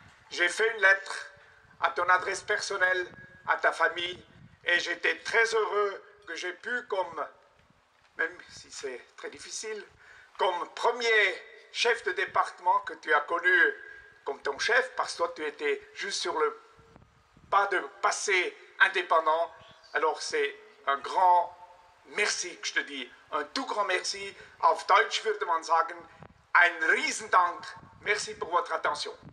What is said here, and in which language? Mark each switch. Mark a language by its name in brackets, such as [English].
[French] J'ai fait une lettre à ton adresse personnelle, à ta famille, et j'étais très heureux que j'ai pu, comme, même si c'est très difficile, comme premier chef de département que tu as connu comme ton chef, parce que toi tu étais juste sur le pas de passer indépendant. Alors c'est un grand merci que je te dis, un tout grand merci. [German] Auf Deutsch würde man sagen, ein Riesendank. [French] Merci pour votre attention.